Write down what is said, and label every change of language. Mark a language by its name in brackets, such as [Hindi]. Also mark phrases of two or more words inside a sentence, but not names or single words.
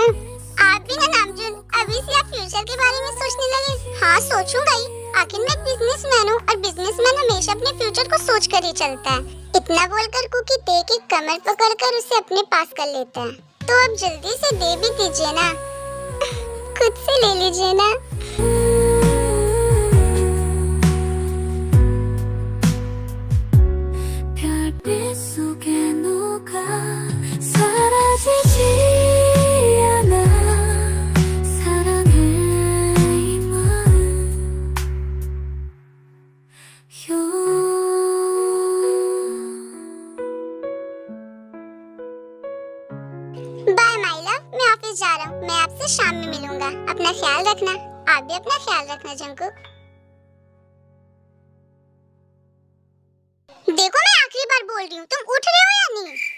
[Hindi] आप भी ना नामजुन, अभी से आप फ्यूचर के बारे में सोचने लगे? हाँ सोचूंगा ही, आखिर मैं बिजनेसमैन हूँ और बिजनेसमैन हमेशा अपने फ्यूचर को सोच कर ही चलता है। इतना बोलकर कुकी ते की कमर पकड़कर उसे अपने पास कर लेता है। तो अब जल्दी से दे भी दीजिए ना, खुद से ले लीजिए ना। [Korean] 별빛 속에 녹아 사라지지 않아 사랑해 이 마음 [English] bye my love, [Hindi] मैं ऑफिस जा रहा हूँ। मैं आपसे शाम में मिलूंगा। अपना ख्याल रखना। आप भी अपना ख्याल रखना जंकुक। देखो मैं आखिरी बार बोल रही हूँ, तुम उठ रहे हो या नहीं?